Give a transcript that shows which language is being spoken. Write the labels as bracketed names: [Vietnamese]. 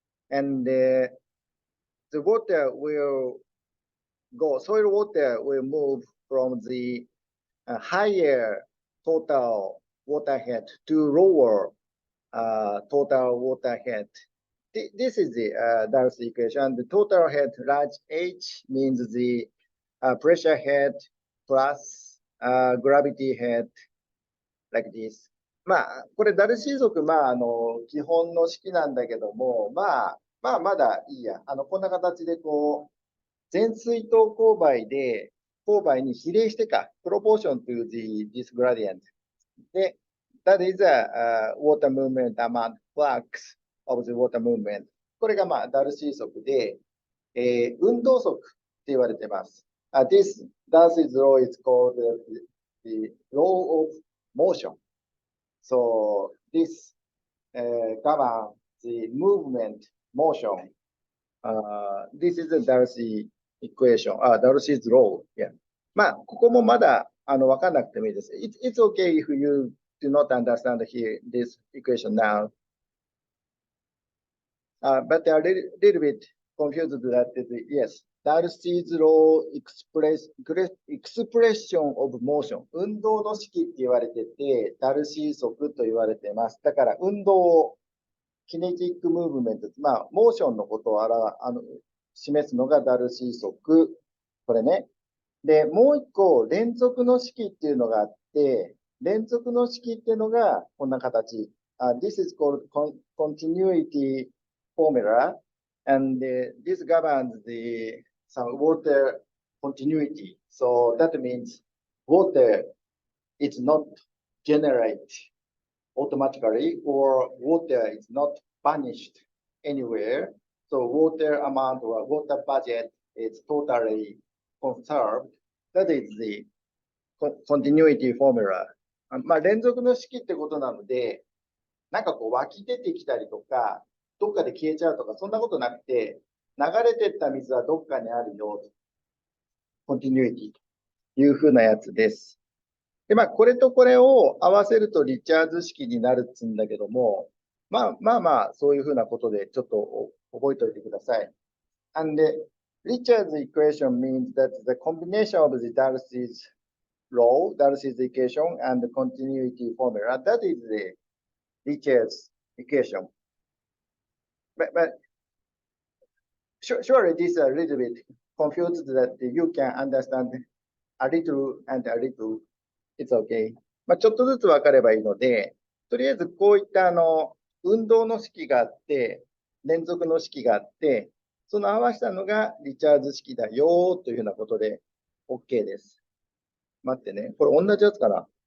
[English] And the water will go, soil water will move from the higher total water head to lower total water head. this is the Darcy equation. The total head large H means the pressure head plus gravity head like this. [Japanese] まあ、これダルシー族、まあ、基本の式なんだけども、まだいいや。こんな形でこう、全水筒勾配で、勾配に比例してか、 [English] proportion to this gradient. で、that is a water movement amount flux of the water movement. [Japanese] これがまあ、ダルシー則で、運動則って言われてます。 [English] This Darcy's law is called the law of motion. So this governs the movement motion. This is the Darcy equation. Darcy's law. Yeah. [Japanese] まあ、ここもまだわかんなくてもいいです。 [English] It's okay if you do not understand here this equation now. But a little bit confused that yes, Darcy's law expression of motion. [Japanese] 運動の式って言われてて、ダルシー則と言われてます。だから運動をキネティックムーブメント、まあ、モーションのことを示すのがダルシー則。これね。で、もう一個、連続の式っていうのがあって、連続の式っていうのがこんな形。 [English] This is called continuity formula, and this governs some water continuity. So that means water is not generated automatically, or water is not vanished anywhere. So water amount or water budget is totally conserved. That is the continuity formula. [Japanese] まあ、連続の式ってことなので、なんかこう湧き出てきたりとか、どっかで消えちゃうとか、そんなことなくて、流れてった水はどっかにあるよ。 continuity というふうなやつです。で、まあ、これとこれを合わせるとリチャーズ式になるっつうんだけども、まあ、そういうふうなことでちょっと覚えておいてください。 [English] And Richard's equation means that the combination of the Darcy's law, Darcy's equation, and the continuity formula, that is the Richard's equation. But surely this is a little bit confused that you can understand a little and a little. It's okay. [Japanese] まあ、ちょっとずつ分かればいいので、とりあえずこういった運動の式があって、連続の式があって、その合わせたのがリチャーズ式だよというようなことで OK です。待ってね。これ同じやつかな。